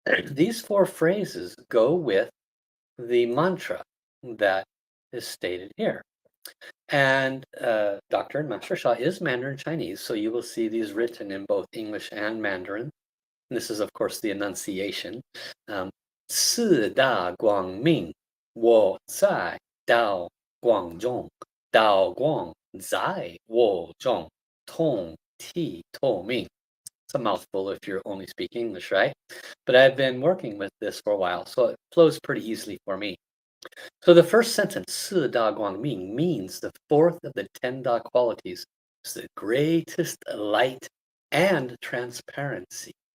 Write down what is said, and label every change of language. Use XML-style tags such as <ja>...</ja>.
<en>These four phrases go with the mantra that is stated here. And Dr. and Master Sha is Mandarin Chinese, so you will see these written in both English and Mandarin. And this is, of course, the enunciation.</en> <zh>Um, 四大光明，我在道光中，道光在我中，通体透明。</zh> <en>It's a mouthful if you're only speaking English, right? But I've been working with this for a while, so it flows pretty easily for me. So the first sentence,</en> <zh>四大光明,</zh> <en>means the fourth of the 10 Da qualities is the greatest light and transparency.</en>